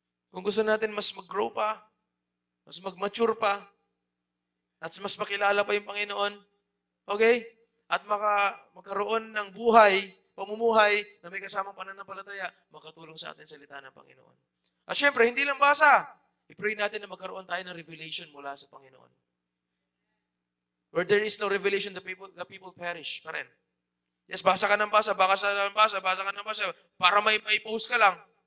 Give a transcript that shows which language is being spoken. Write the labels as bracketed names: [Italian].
[Filipino] Kung gusto natin mas mag-grow pa, mas mag-mature pa, at mas makilala pa yung Panginoon, okay? At magkaroon ng pamumuhay na may kasamang pananampalataya, makatulong sa atin salita ng Panginoon. At syempre, hindi lang basa. I-pray natin na magkaroon tayo ng revelation mula sa Panginoon. [English] Where there is no revelation, the people perish [Filipino] pa rin. Yes, basa ka ng basa, basa ka ng basa, para may post ka lang.